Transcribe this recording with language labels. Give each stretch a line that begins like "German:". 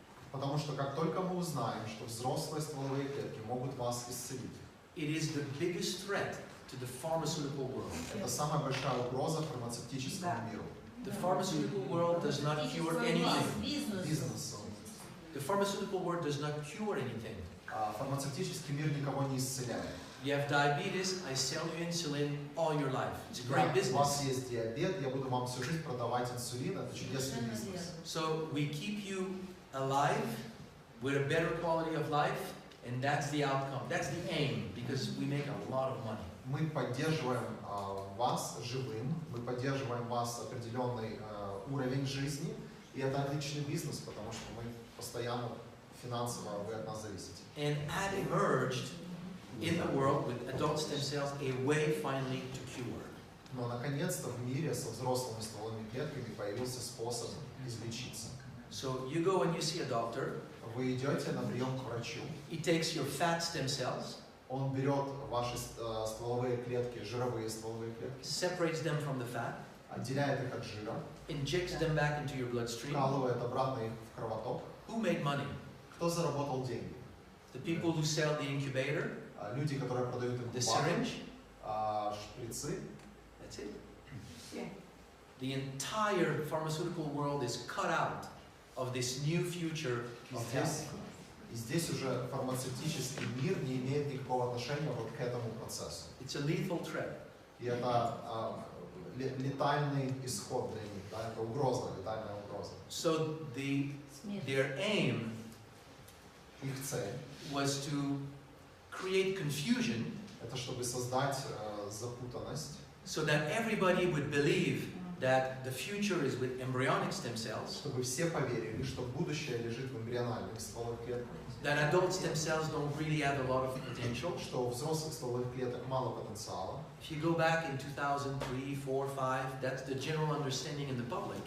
Russian: Потому что как только мы узнаем, что взрослые стволовые клетки могут вас исцелить,
English: it is the biggest threat to the pharmaceutical world.
Russian: это самая большая угроза фармацевтическому миру.
English: The pharmaceutical world does not cure anything.
Russian: Бизнесу.
English: The pharmaceutical world does not cure anything.
Russian: Фармацевтический мир никого не исцеляет.
English: You have diabetes, I sell you insulin all your life. It's a great
Russian: У вас
English: business.
Russian: есть диабет, я буду вам всю жизнь продавать инсулин, это чудесный бизнес.
English: So we keep you alive with a better quality of life, and that's the outcome. That's the aim, because we make a lot of money.
Russian: Мы поддерживаем вас живым, мы поддерживаем вас определенный уровень жизни, и это отличный бизнес, потому что мы постоянно финансово вы от нас зависите.
English: And had emerged in the world with adult stem cells a way finally to cure.
Russian: Но наконец-то в мире со взрослыми стволовыми клетками появился способ излечиться.
English: So you go and you see a doctor.
Russian: Вы идете на прием к врачу,
English: He takes your fat stem cells,
Russian: он берет ваши стволовые клетки, жировые стволовые клетки,
English: separates them from the fat,
Russian: отделяет их от жира,
English: injects them back into your bloodstream.
Russian: вкалывает обратно их в кровоток.
English: Who made money?
Russian: Кто заработал деньги?
English: The people who sell the incubator,
Russian: Люди, которые продают
English: the
Russian: инкубатор,
English: syringe.
Russian: шприцы.
English: That's it. The entire pharmaceutical world is cut out of this new future of health.
Russian: И здесь уже фармацевтический мир не имеет никакого отношения вот к этому процессу.
English: It's a lethal threat.
Russian: И это летальный исход для них, да, это угроза, летальная угроза.
English: So their aim
Russian: Их цель
English: was to create confusion
Russian: это чтобы создать запутанность,
English: so that everybody would believe that the future is with embryonic stem cells,
Russian: чтобы все поверили, что будущее лежит в эмбриональных стволовых клетках,
English: that adult stem cells don't really have a lot of potential.
Russian: что у взрослых стволовых клеток мало потенциала.
English: If you go back in 2003, 4, 5, that's the general understanding in the public.